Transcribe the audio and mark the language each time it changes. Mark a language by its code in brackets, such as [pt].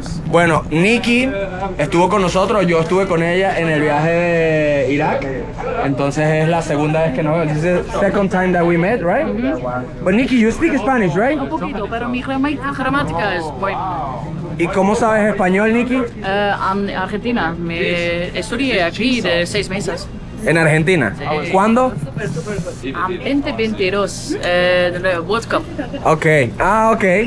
[es] Bueno, Nikki estuvo con nosotros, yo estuve con ella en el viaje de Irak. Entonces es la segunda vez que nos vemos. [en] This is the second time that we met, right? But Nikki, you speak Spanish, right? [es] Un poquito, pero mi gramática es muy... ¿Y cómo sabes español, Nikki? En Argentina. Me estudié aquí de 6 meses. En Argentina. ¿Cuándo? En 2022, de World Cup. Ok. Ah, ok.